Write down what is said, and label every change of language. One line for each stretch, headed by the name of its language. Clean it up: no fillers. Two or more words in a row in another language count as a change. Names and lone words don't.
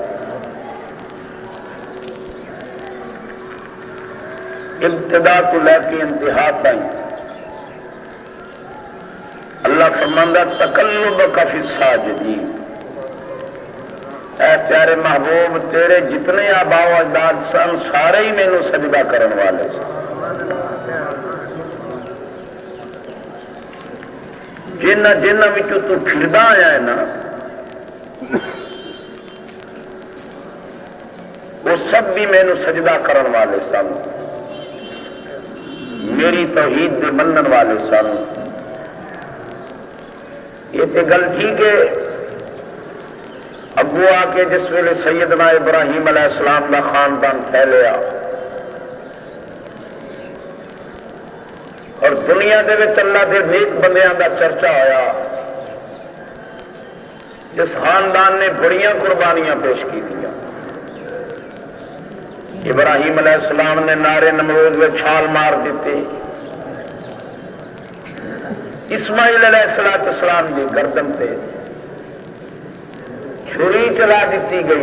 Punjabi: ابتدا کو لے کے انتہا تک اللہ فرماندا
Arabic: تقلبک فی الساجدین.
Punjabi: اے پیارے محبوب، تیرے جتنے آباء و اجداد سن سارے ہی مینوں سجدہ کرن والے سن. جنہ وچوں تو پھردا آیا ہے نا، وہ سب بھی مینوں سجدہ کرن والے سن، میری توحید دے منن والے سن. یہ تے گل ٹھیک ہے. ابو آ کے جس ویلے سیدنا ابراہیم علیہ السلام کا خاندان پھیلیا اور دنیا دے وچ اللہ دے نیک بندیاں دا چرچا ہویا، جس خاندان نے بڑیاں قربانیاں پیش کی دیا. ابراہیم علیہ السلام نے نارے نمرود میں چھال مار دیتی. اسماعیل علیہ السلام کی گردن پہ چھری چلا دیتی گئی.